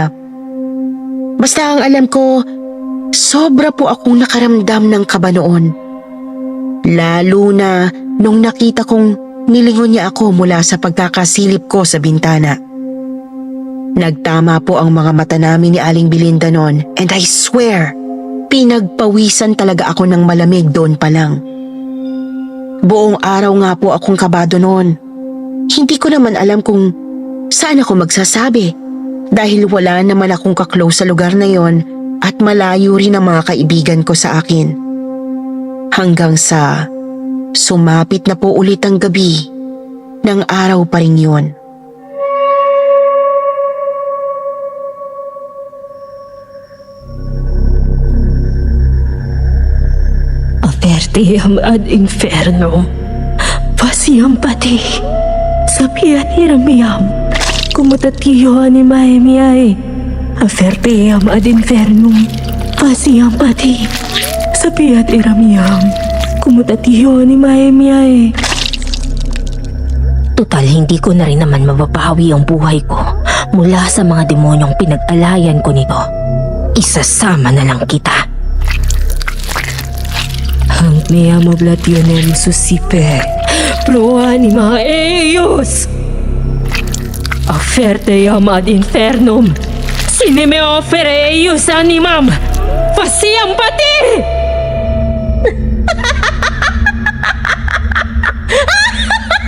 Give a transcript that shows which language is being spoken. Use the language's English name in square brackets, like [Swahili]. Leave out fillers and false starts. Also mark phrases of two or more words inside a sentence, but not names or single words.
[Filipino] Basta ang alam ko, sobra po akong nakaramdam ng kaba noon. Lalo na nung nakita kong nilingon niya ako mula sa pagkakasilip ko sa bintana. Nagtama po ang mga mata namin ni Aling Belinda noon, [English] and I swear, [Filipino] pinagpawisan talaga ako ng malamig doon pa lang. Buong araw nga po akong kabado noon. Hindi ko naman alam kung saan ako magsasabi dahil wala naman akong kaklose sa lugar na yon at malayo rin ang mga kaibigan ko sa akin. Hanggang sa sumapit na po ulit ang gabi ng araw pa rin yun. [Latin] Avertiam ad infernum, pasiam pati, sapian iramiam, kumutatiyo animae miae, avertiam ad infernum, pasiam pati, sapian iramiam, kumutatiyo animae miae. [Filipino] Tutal, hindi ko na rin naman mababawi ang buhay ko mula sa mga demonyong pinag-alayan ko nito. Isasama na lang kita. [Latin] Hanc meam oblationem suscipe, pro anima eius. Offerteam ad infernum, sine me offere eius animam, faciam pati!